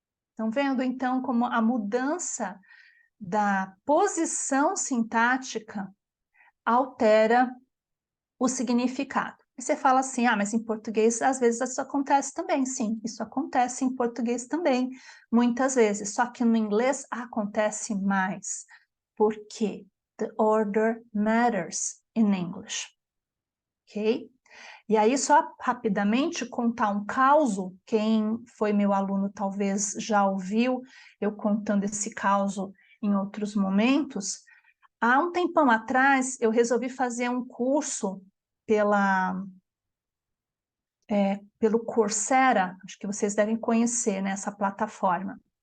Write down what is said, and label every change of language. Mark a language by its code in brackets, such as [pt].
[pt] Estão vendo, então, como a mudança da posição sintática altera o significado. E você fala assim, mas em português às vezes isso acontece também. Sim, isso acontece em português também, muitas vezes. Só que no inglês acontece mais. Por quê? [en] The order matters in English. [pt] Ok? E aí, só rapidamente contar um caso, quem foi meu aluno talvez já ouviu eu contando esse caso em outros momentos. Há um tempão atrás, eu resolvi fazer um curso pelo Coursera, acho que vocês devem conhecer, né, essa plataforma.